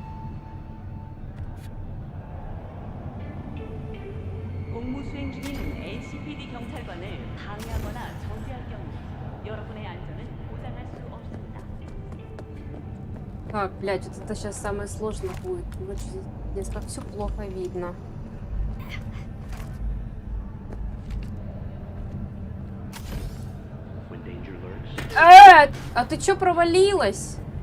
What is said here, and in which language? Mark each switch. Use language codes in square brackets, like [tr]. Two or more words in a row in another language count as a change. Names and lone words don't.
[ko] 공무수행 중인 CPD 경찰관을 방해하거나 저지할 경우 여러분의 안전은 보장할 수 없습니다. [ru] Так, блядь, вот это сейчас самое сложное будет. Здесь как все плохо видно. А ты чё провалилась?